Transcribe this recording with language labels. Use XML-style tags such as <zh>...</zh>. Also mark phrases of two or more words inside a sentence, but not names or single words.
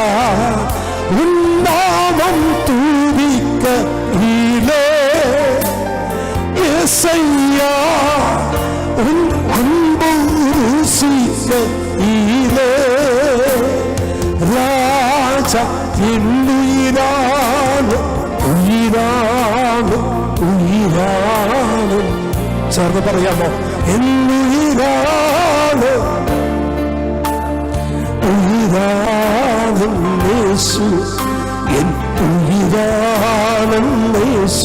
<ta>உன்னாமம் துதிக்க நீலே யெகோவா. உன் அன்பு ருசிக்க நீலே ராஜா.</ta> <ml>என்னுயிரான ഉയിരാണ് ഉയിരാണ്. ചേർന്ന് പറയാമോ? എന്നുയിരാണ് ഉയിരാണ് യേശു. എൻ ഉയിരാണ് യേശു.</ml>